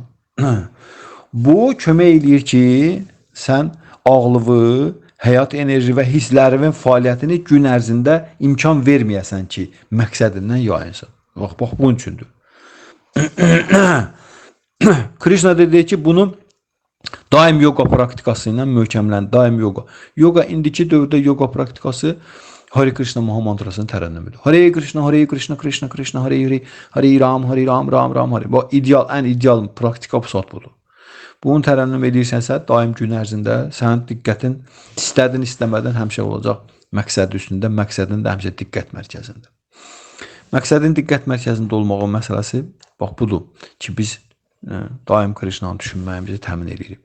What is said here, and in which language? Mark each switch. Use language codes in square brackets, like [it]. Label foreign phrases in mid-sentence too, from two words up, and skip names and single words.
[az] Bu kömək edir ki, sən ağlığı, həyat enerji və hisslərinin fəaliyyətini gün ərzində imkan verməyəsən ki, məqsədindən yayınsın. Bax, bunun üçündür. Krishna dedi ki, bunu daim yoga praktikası ilə möhkəmlən, daim yoga. Yoga indiki dövrdə yoga praktikası Hare Krishna Mahamantrasının tərənnümüdür. [sa] हरे कृष्ण हरे कृष्ण कृष्ण कृष्ण हरे हरे हरे राम राम राम हरे. [az] Bu ideal, ən ideal praktika bu saat budur. Bunu tərənnüm edirsənsə, daim gün ərzində sənin diqqətin istədin, istəmədin həmişə olacaq məqsəd üstündə, məqsədin də həmişə diqqət mərkəzində. Məqsədin diqqət mərkəzində olmağın məsələsi bax budur ki, biz daim Krishnanı düşünməyimizi təmin edirik.